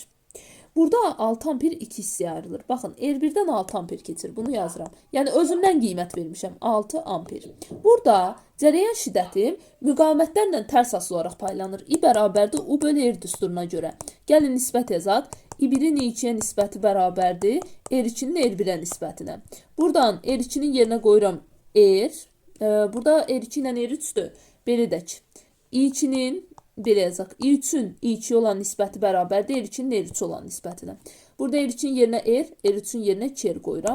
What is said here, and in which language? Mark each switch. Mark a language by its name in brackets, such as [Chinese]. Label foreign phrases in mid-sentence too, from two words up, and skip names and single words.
[Azerbaijani] Burada 6 amper 2 hissəyə ayrılır. Baxın, R1-dən 6 amper keçir. Bunu yazıram. Yəni, özümdən qiymət vermişəm. 6 amper. Burada cəryan şiddəti müqavimətlərlə tərs asılı olaraq paylanır. I bərabərdir U bölü R düsturuna görə. Gəlin nisbət yazaq. I1-in I2-yə nisbəti bərabərdir R2-nin R1-ə nisbətinə. Buradan R2-nin yerinə qoyuram R. Burada R2 ilə R3-dür. Belə edək. I2-nin belə yazaq. I3-ün I2 olan nisbəti bərabərdir R2-nin R3 olan nisbətinə. Burada R2-nin yerinə R, R3-ün yerinə 2R qoyuram.